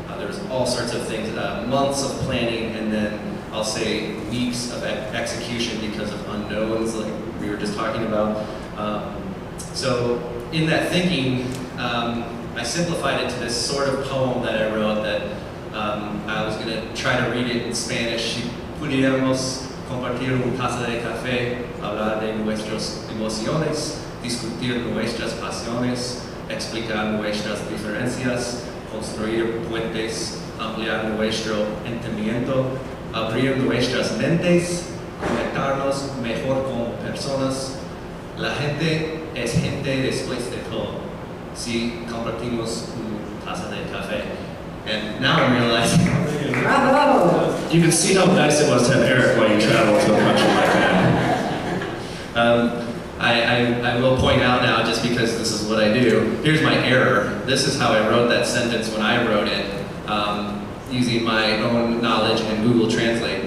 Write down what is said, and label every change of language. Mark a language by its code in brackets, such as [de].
[en] There was all sorts of things, months of planning, and then I'll say weeks of execution because of unknowns, like we were just talking about. So in that thinking, I simplified it to this sort of poem that I wrote that I was going to try to read it in Spanish. [es] Si pudiéramos compartir un taza de café, hablar de nuestras emociones, discutir nuestras pasiones, explicar nuestras diferencias, construir puentes, ampliar nuestro entendimiento, abrir nuestras mentes, conectarnos mejor como personas. La gente es gente después de todo, si compartimos una taza de café. [en] And now I'm realizing, Bravo! You can see how nice it was to have Eric while you travel to a country like that. I will point out now, just because this is what I do, here's my error. This is how I wrote that sentence when I wrote it, using my own knowledge and Google Translate.